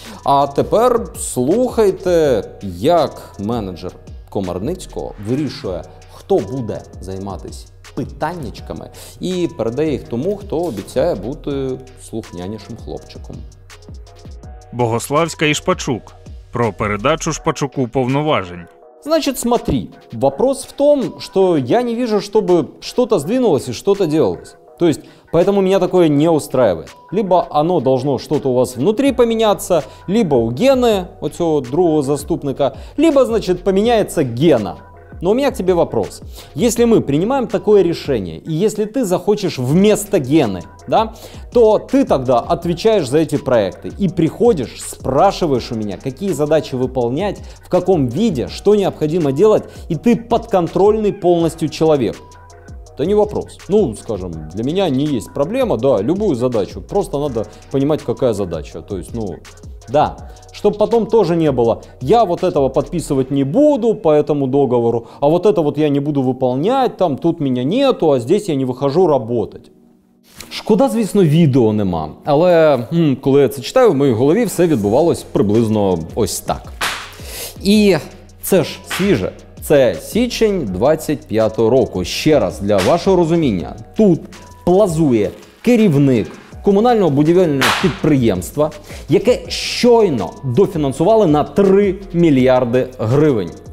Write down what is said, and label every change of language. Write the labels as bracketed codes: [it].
[uk] А тепер слухайте, як менеджер Комарницького вирішує, хто буде займатися питаннячками і передає їх тому, хто обіцяє бути слухнянішим хлопчиком. Богославська і Шпачук про передачу Шпачуку повноважень. [ru] Значит, смотри, вопрос в том, что я не вижу, чтобы что-то сдвинулось и что-то делалось. То есть, поэтому меня такое не устраивает. Либо оно должно что-то у вас внутри поменяться, либо у Гены, [uk] оцього другого заступника, [ru] либо, значит, поменяется Гена. Но у меня к тебе вопрос. Если мы принимаем такое решение, и если ты захочешь вместо Гены, да, то ты тогда отвечаешь за эти проекты и приходишь, спрашиваешь у меня, какие задачи выполнять, в каком виде, что необходимо делать, и ты подконтрольный полностью человек. Это не вопрос. Ну, скажем, для меня не есть проблема, да, любую задачу, просто надо понимать, какая задача. То есть, ну, да, чтобы потом тоже не было, я вот этого подписывать не буду по этому договору, а вот это вот я не буду выполнять, там, тут меня нету, а здесь я не вихожу работать. [uk] Шкода, звісно, відео нема, але коли я це читаю, в моїй голові все відбувалось приблизно ось так. І це ж свіже. Це січень 25-го року. Ще раз, для вашого розуміння, тут плазує керівник комунального будівельного підприємства, яке щойно дофінансували на 3 мільярди гривень.